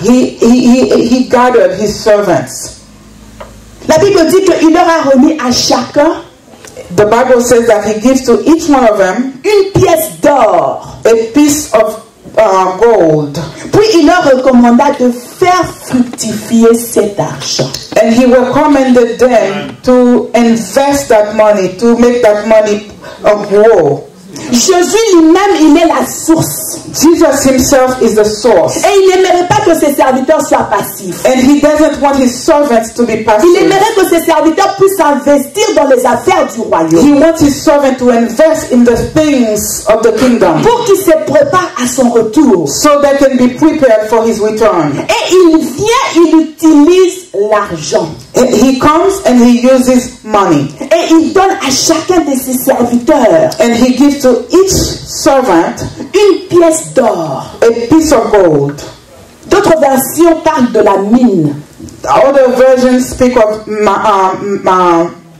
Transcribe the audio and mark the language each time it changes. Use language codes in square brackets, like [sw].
[en] he gathered his servants. [fr] La Bible dit qu'il leur a remis à chacun [en] The Bible says that he gives to each one of them [fr] une pièce d'or. [en] a piece of gold. [fr] Puis il leur recommanda de faire fructifier cet argent. [en] And he recommended them to invest that money, to make that money grow. [fr] Jésus lui-même, il est la source. [en] Jesus himself is the source. [fr] Et il n'aimerait pas que ses serviteurs soient passifs. [en] And he doesn't want his servants to be [fr] Il [en] passive. [fr] aimerait que ses serviteurs puissent investir dans les affaires du royaume. [en] He wants his servant to invest in the things of the kingdom [fr] Pour qu'il se prépare à son retour. [en] so they can be prepared for his return. [fr] Et il vient, il utilise l'argent. [en] He comes and he uses money. [fr] Et il donne à chacun de ses serviteurs [en] And he gives to each servant [fr] une pièce d'or. [en] a piece of gold. [fr] D'autres versions parlent de la mine. [en] Other versions speak of mine.